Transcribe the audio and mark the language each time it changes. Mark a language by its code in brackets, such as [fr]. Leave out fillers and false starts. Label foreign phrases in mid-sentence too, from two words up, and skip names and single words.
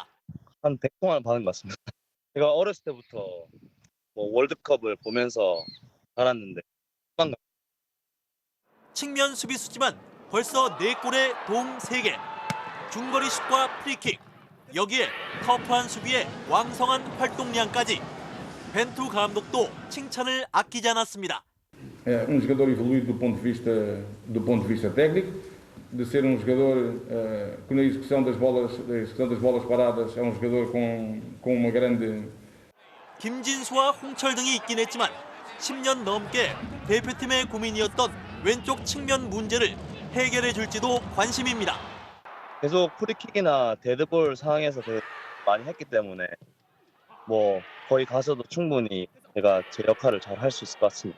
[ko] 한 100통을 받은 것 같습니다. 제가 어렸을 때부터 월드컵을 보면서 자랐는데 측면 수비수지만 벌써 4골에 도움 3개. 중거리 슛과 프리킥. 여기에 터프한 수비에 왕성한 활동량까지. 벤투 감독도 칭찬을 아끼지 않았습니다. [pt] jogador evoluído do ponto de vista técnico, de ser jogador que na execução das bolas paradas é jogador com uma grande. [ko] 김진수와 홍철 등이 있긴 했지만 10년 넘게 대표팀의 고민이었던 왼쪽 측면 문제를 해결해 줄지도 관심입니다. 계속 프리킥이나 데드볼 상황에서 되게 많이 했기 때문에 거기 가서도 충분히 제가 제 역할을 잘 할 수 있을 것 같습니다.